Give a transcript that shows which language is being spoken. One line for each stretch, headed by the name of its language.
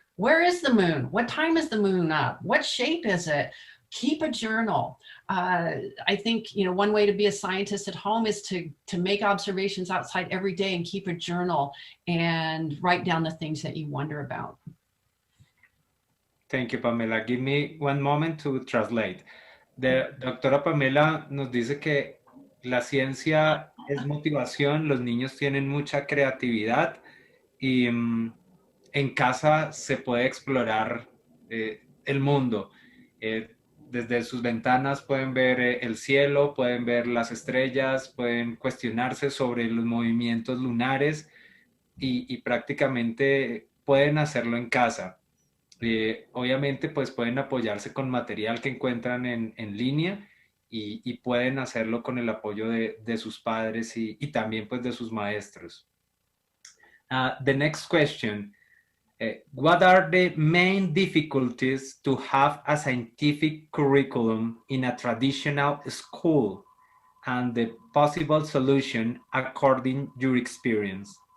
English: Where is the moon? What time is the moon up? What shape is it? Keep a journal. I think, you know, one way to be a scientist at home is to make observations outside every day and keep a journal and write down the things that you wonder about. Thank you, Pamela. Give me one moment to translate.
Spanish: Doctora Pamela nos dice que la ciencia es motivación, los niños tienen mucha creatividad y en casa se puede explorar el mundo. Desde sus ventanas pueden ver el cielo, pueden ver las estrellas, pueden cuestionarse sobre los movimientos lunares y prácticamente pueden hacerlo en casa. Obviamente pues pueden apoyarse con material que encuentran en línea y pueden hacerlo con el apoyo de sus padres y también pues de sus maestros.
English: The next question. What are the main difficulties to have a scientific curriculum in a traditional school, and the possible solution according to your experience?